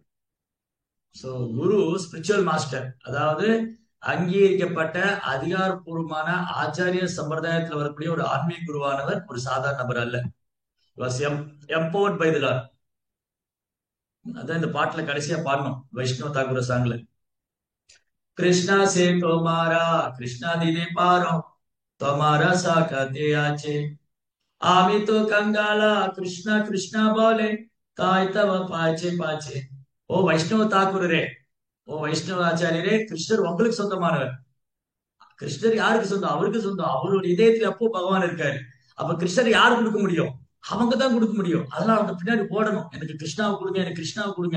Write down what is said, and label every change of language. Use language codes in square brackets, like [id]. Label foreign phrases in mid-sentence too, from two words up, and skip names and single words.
[ta] சோ குரு [en] spiritual master, [ta] அதாவது அங்கீகரிக்கப்பட்ட அதிகாரப்பூர்வமான ஆச்சாரிய சம்பிரதாயத்தில் வரக்கூடிய ஒரு ஆன்மீக குருவானவர் ஒரு சாதாரண நபர் அல்ல. [en] empowered by the Lord. [ta] அதான் இந்த பாட்டுல கடைசியா பாடணும் வைஷ்ணவ தாக்குர சாங்ல. [bn] কৃষ্ণ সে তোমার কৃষ্ণ দিতে পারো তোমার শকতি আছে আমি তো কাঙাল কৃষ্ণ কৃষ্ণ বলে ধাই তব পাছে পাছে. [ta] ஓ வைஷ்ணவ தாக்குரரே, ஓ வைஷ்ணவ ஆச்சாரியரே, கிருஷ்ணர் உங்களுக்கு சொந்தமானவர். கிருஷ்ணர் யாருக்கு சொந்தம்? அவருக்கு சொந்தம். அவருடைய இதயத்துல அப்போ பகவான் இருக்காரு. அப்ப கிருஷ்ணர் யாரு கொடுக்க முடியும்? அவங்க தான் கொடுக்க முடியும். அதெல்லாம் அவங்க பின்னாடி போடணும். எனக்கு கிருஷ்ணாவை கொடுங்க, எனக்கு கிருஷ்ணாவை கொடுங்க.